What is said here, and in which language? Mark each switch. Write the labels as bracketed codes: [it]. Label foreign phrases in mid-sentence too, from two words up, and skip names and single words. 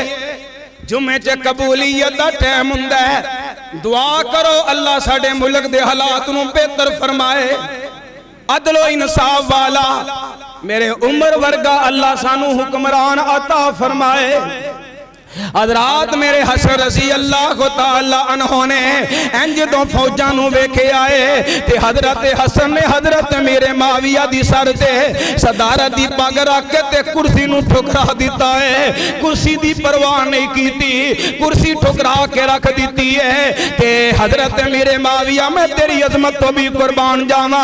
[pa] ਜੁਮੇ ਚ ਕਬੂਲੀਅਤ ਦਾ ਟਾਈਮ ਹੁੰਦਾ ਹੈ, ਦੁਆ ਕਰੋ ਅੱਲਾਹ ਸਾਡੇ ਮੁਲਕ ਦੇ ਹਾਲਾਤ ਨੂੰ ਬਿਹਤਰ ਫ਼ਰਮਾਏ, ਅਦਲੋ ਇਨਸਾਫ਼ ਵਾਲਾ ਮੇਰੇ ਉਮਰ ਵਰਗਾ ਅੱਲਾਹ ਸਾਨੂੰ ਹੁਕਮਰਾਨ ਅਤਾ ਫ਼ਰਮਾਏ। ਹਜ਼ਰਾਤ ਮੇਰੇ ਹਸਨ [ar] رضي الله تعالى عنه [pa] ਨੇ ਇੰਜ ਤੋ ਫ਼ੌਜਾਂ ਨੂੰ ਵੇਖੇ ਆਏ ਤੇ ਹਜ਼ਰਤ ਹਸਨ ਨੇ ਹਜ਼ਰਤ ਮੇਰੇ ਮਾਵੀਆ ਦੀ ਸਰ ਤੇ ਸਦਾਰਤ ਦੀ ਪੱਗ ਰੱਖ ਕੇ ਤੇ ਕੁਰਸੀ ਨੂੰ ਠੁਕਰਾ ਦਿੱਤਾ ਹੈ। ਕੁਰਸੀ ਦੀ ਪਰਵਾਹ ਨਹੀਂ ਕੀਤੀ, ਕੁਰਸੀ ਠੁਕਰਾ ਕੇ ਰੱਖ ਦਿੱਤੀ ਹੈ। ਤੇ ਹਜ਼ਰਤ ਮੇਰੇ ਮਾਵੀਆ ਮੈਂ ਤੇਰੀ ਅਜ਼ਮਤ ਤੋਂ ਭੀ ਕੁਰਬਾਨ ਜਾਵਾਂ।